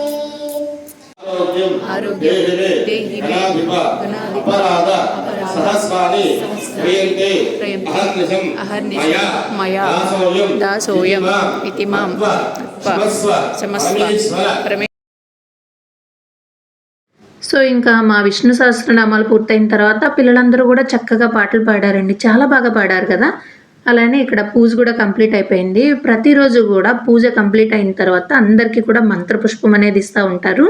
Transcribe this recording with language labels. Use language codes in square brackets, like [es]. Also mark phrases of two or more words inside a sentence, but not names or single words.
[sa] आरोग्यं देहि मे अपराध सहस्राणि क्रियन्ते अहर्निशं मया दासोऽयम् इति मां क्षमस्व [te] సో ఇంకా మా విష్ణు సహస్రనామాలు పూర్తయిన తర్వాత పిల్లలందరూ కూడా చక్కగా పాటలు పాడారండి. చాలా బాగా పాడారు కదా. అలానే ఇక్కడ పూజ కూడా కంప్లీట్ అయిపోయింది. ప్రతిరోజు కూడా పూజ కంప్లీట్ అయిన తర్వాత అందరికీ కూడా మంత్రపుష్పం అనేది ఇస్తూ ఉంటారు.